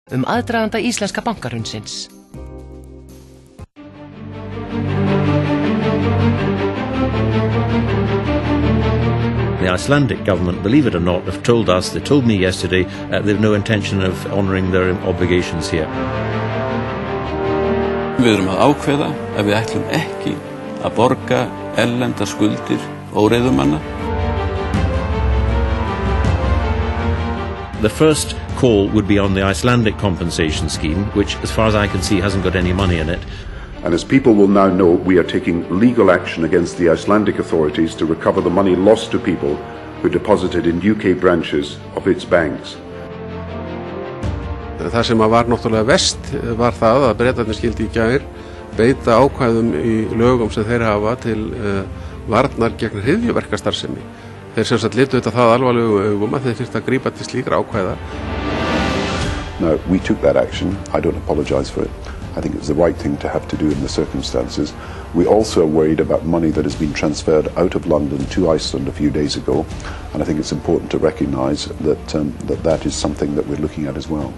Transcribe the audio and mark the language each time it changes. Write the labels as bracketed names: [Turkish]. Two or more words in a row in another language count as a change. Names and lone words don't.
[Icelandic] Aðdraganda íslenska bankahrunsins. [English] The Icelandic government, believe it or not, have told us, they told me yesterday, they've no intention of honouring their obligations here. [Icelandic] Við erum að ákveða að við ætlum ekki að borga erlendar skuldir óreiðumanna. [English] The first call would be on the Icelandic compensation scheme, which, as far as I can see, hasn't got any money in it. And as people will now know, we are taking legal action against the Icelandic authorities to recover the money lost to people who deposited in UK branches of its banks. [Icelandic] Það sem var náttúrulega verst var það að Bretarnir skyldu í gær beita ákvæðum í lögum sem þeir hafa til varnar gegn hryðjuverkastarfsemi. Þeir sem sagt litu þetta það alvarlegum augum að þeir þyrftu að grípa til slíkra ákvæða. [English] Now, we took that action. I don't apologise for it. I think it was the right thing to have to do in the circumstances. We also are worried about money that has been transferred out of London to Iceland a few days ago, and I think it's important to recognise that that is something that we're looking at as well.